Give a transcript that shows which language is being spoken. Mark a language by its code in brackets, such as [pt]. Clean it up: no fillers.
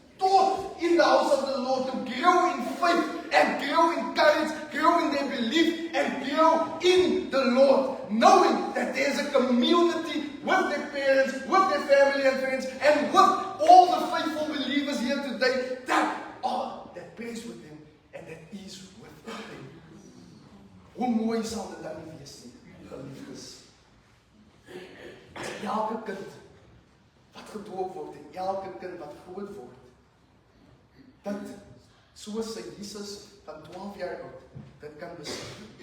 [en] taught in the house of the Lord to grow in faith and grow in courage, grow in their belief and grow in the Lord, knowing that there's a community with their parents, with their family and friends, and with all the faithful believers here today that prays with them and that is with them. [af] Hoe mooi sal dit dan nie wees nie, geliefdes. Elke kind wat gedoop word en elke kind wat groot word, dit soos sy Jesus van 12 jaar oud, dit kan besef.